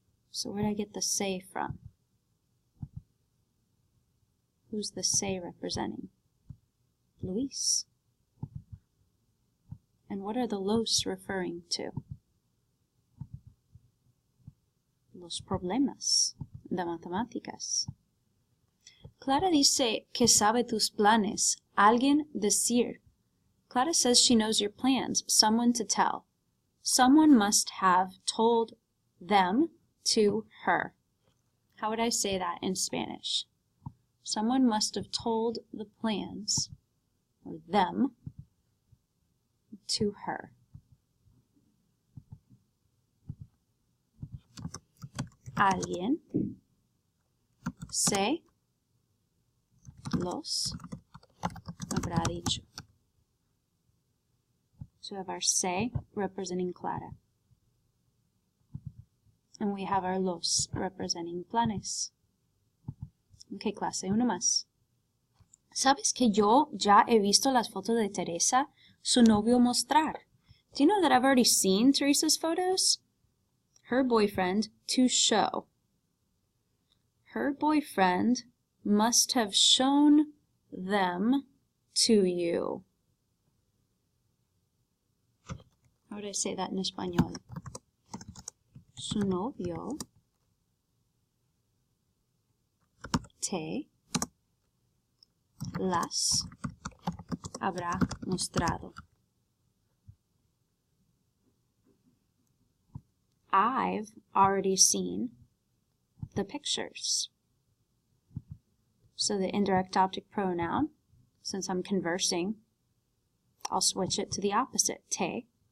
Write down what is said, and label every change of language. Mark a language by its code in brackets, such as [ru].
[en] So where did I get the se from? Who's the se representing? Luis. And what are the los referring to? [es] Los problemas de matemáticas. Clara dice que sabe tus planes. Alguien decir. [en] Clara says she knows your plans. Someone to tell. Someone must have told them to her. How would I say that in Spanish? Someone must have told the plans, or them, to her. [es] Alguien se los habrá dicho. [en] So we have our se representing Clara. And we have our los representing planes. Ok, [es] clase, uno más. ¿Sabes que yo ya he visto las fotos de Teresa, su novio mostrar? [en] Do you know that I've already seen Teresa's photos? Her boyfriend to show. Her boyfriend must have shown them to you. How would I say that in español? [es] Su novio te las habrá mostrado. [en] I've already seen the pictures. So the indirect object pronoun, since I'm conversing, I'll switch it to the opposite, te.